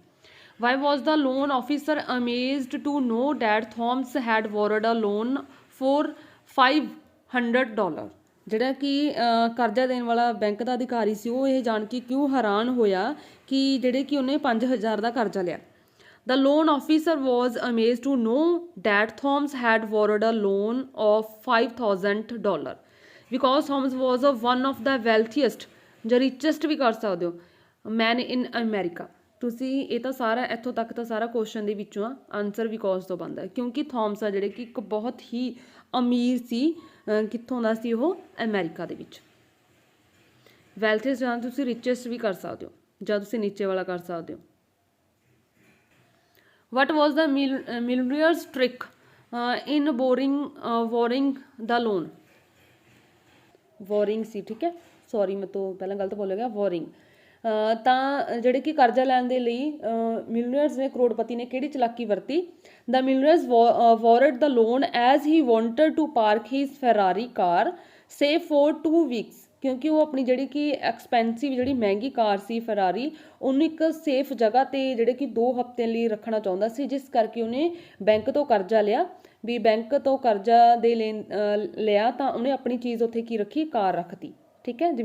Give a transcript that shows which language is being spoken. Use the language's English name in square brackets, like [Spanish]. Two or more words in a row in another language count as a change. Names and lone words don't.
[English] Why was the loan officer amazed to know that Thomas had borrowed a loan for $500. [Punjabi] ਜਿਹੜਾ ਕਿ ਕਰਜ਼ਾ ਦੇਣ ਵਾਲਾ ਬੈਂਕ ਦਾ ਅਧਿਕਾਰੀ ਸੀ, ਉਹ ਇਹ ਜਾਣ ਕੇ ਕਿਉਂ ਹੈਰਾਨ ਹੋਇਆ ਕਿ ਜਿਹੜੇ ਕਿ ਉਹਨੇ 5000 ਦਾ ਕਰਜ਼ਾ ਲਿਆ। [English] The loan officer was amazed to know that Thomas had borrowed a loan of $5,000 because Thomas was one of the wealthiest [Punjabi] ਜਾਂ richest ਵੀ ਕਰ ਸਕਦੇ ਹੋ [English] man in America। [Punjabi] ਤੁਸੀਂ ਇਹ ਤਾਂ ਸਾਰਾ ਇੱਥੋਂ ਤੱਕ ਤਾਂ ਸਾਰਾ ਕੁਐਸਚਨ ਦੇ ਵਿੱਚੋਂ ਆ, ਆਨਸਰ ਬਿਕੋਜ਼ ਤੋਂ ਬਣਦਾ, ਕਿਉਂਕਿ ਥੋਮਸ ਆ ਜਿਹੜੇ ਕਿ ਇੱਕ ਬਹੁਤ ਹੀ ਅਮੀਰ ਸੀ। ਕਿੱਥੋਂ ਦਾ ਸੀ ਉਹ? ਅਮਰੀਕਾ ਦੇ ਵਿੱਚ। ਵੈਲਥੀਸਟ ਜਾਂ ਤੁਸੀਂ ਰਿਚੈਸਟ ਵੀ ਕਰ ਸਕਦੇ ਹੋ, ਜਾਂ ਤੁਸੀਂ ਨੀਚੇ ਵਾਲਾ ਕਰ ਸਕਦੇ ਹੋ। [English] What was the millionaire's trick in borrowing the loan? [Punjabi] Borrowing ਸੀ, ਠੀਕ ਹੈ, ਸੌਰੀ ਮੈਂ ਤੋਂ ਪਹਿਲਾਂ ਗਲਤ ਬੋਲਿਆ ਗਿਆ, borrowing। ਤਾਂ ਜਿਹੜੇ ਕਿ ਕਰਜ਼ਾ ਲੈਣ ਦੇ ਲਈ ਮਿਲੀਅਨਰਸ ਨੇ, ਕਰੋੜਪਤੀ ਨੇ ਕਿਹੜੀ ਚਲਾਕੀ ਵਰਤੀ? [English] The millionaires borrowed the loan as he wanted to park his Ferrari car safe for 2 weeks, [Punjabi] ਕਿਉਂਕਿ ਉਹ ਆਪਣੀ ਜਿਹੜੀ ਕਿ ਐਕਸਪੈਂਸਿਵ ਜਿਹੜੀ ਮਹਿੰਗੀ ਕਾਰ ਸੀ ਫਰਾਰੀ, ਉਹਨੂੰ ਇੱਕ ਸੇਫ ਜਗ੍ਹਾ 'ਤੇ ਜਿਹੜੇ ਕਿ 2 ਹਫ਼ਤਿਆਂ ਲਈ ਰੱਖਣਾ ਚਾਹੁੰਦਾ ਸੀ, ਜਿਸ ਕਰਕੇ ਉਹਨੇ ਬੈਂਕ ਤੋਂ ਕਰਜ਼ਾ ਲਿਆ। ਵੀ ਬੈਂਕ ਤੋਂ ਕਰਜ਼ਾ ਦੇ ਲਿਆ ਤਾਂ ਉਹਨੇ ਆਪਣੀ ਚੀਜ਼ ਉੱਥੇ ਕੀ ਰੱਖੀ? ਕਾਰ ਰੱਖਤੀ, ਠੀਕ ਹੈ।